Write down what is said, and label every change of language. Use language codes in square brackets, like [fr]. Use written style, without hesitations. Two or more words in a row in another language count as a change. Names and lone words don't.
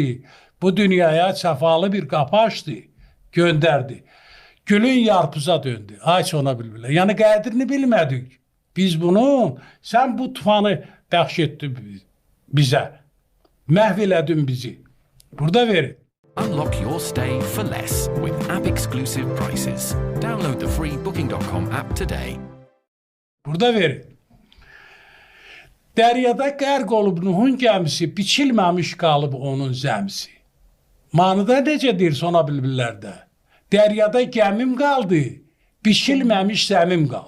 [az] Bu dünyaya səfalı bir qapı açdı, göndərdi. Gülün yarpıza döndü. Ay sona bülbülə. Yəni qədrini bilmədik. Biz bunu, sən bu tufanı bəxş etdin bizə. Məhv elədin bizi. Burada verin. [en] Unlock your stay for less with app-exclusive prices. Download the free Booking.com app today. [az] Burada verin. Dəryada qərq olub Nuhun gəmisi, biçilməmiş qalıb onun zəmsi. Manıda necə deyir sona bülbüllərdə? Dəryada gəmim qaldı, biçilməmiş zəmim qaldı.